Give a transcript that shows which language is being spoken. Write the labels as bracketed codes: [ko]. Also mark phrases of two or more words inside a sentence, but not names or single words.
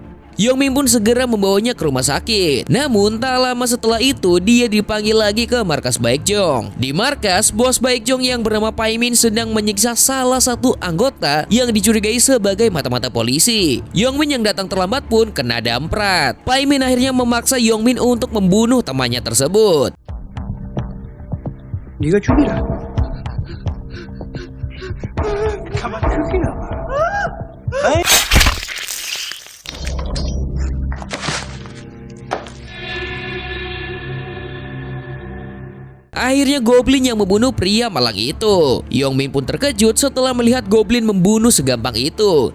[id] Yongmin pun segera membawanya ke rumah sakit. Namun tak lama setelah itu dia dipanggil lagi ke markas Baekjeong. Di markas, bos Baekjeong yang bernama Paimin sedang menyiksa salah satu anggota yang dicurigai sebagai mata-mata polisi. Yongmin yang datang terlambat pun kena damprat. Paimin akhirnya memaksa Yongmin untuk membunuh temannya tersebut. [ko] 네가 죽이라. 가만 죽이라. [id] Akhirnya Goblin yang membunuh pria malang itu. Yongmin pun terkejut setelah melihat Goblin membunuh segampang itu.